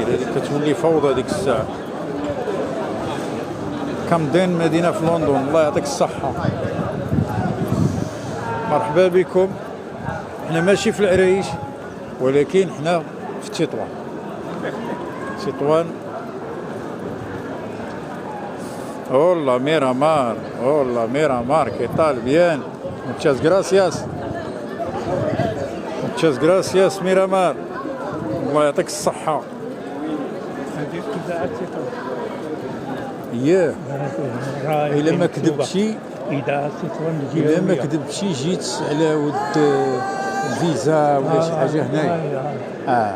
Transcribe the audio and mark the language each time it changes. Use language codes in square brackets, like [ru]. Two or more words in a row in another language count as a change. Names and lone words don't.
[ar] هذيك كتولي فوضى ديك الساعه. كامدين مدينه في لندن، الله يعطيك الصحه. مرحبا بكم. احنا ماشي في العريش، ولكن احنا في تطوان. [es] Hola Miramar, ¿qué tal? Bien, muchas gracias Miramar, [ar] الله يعطيك الصحة. هذه إذاعة تطوان. إلا ما كذبتي، إذاعة تطوان إلا ما كذبتي جيت على ود الفيزا ولا شي حاجة هنايا.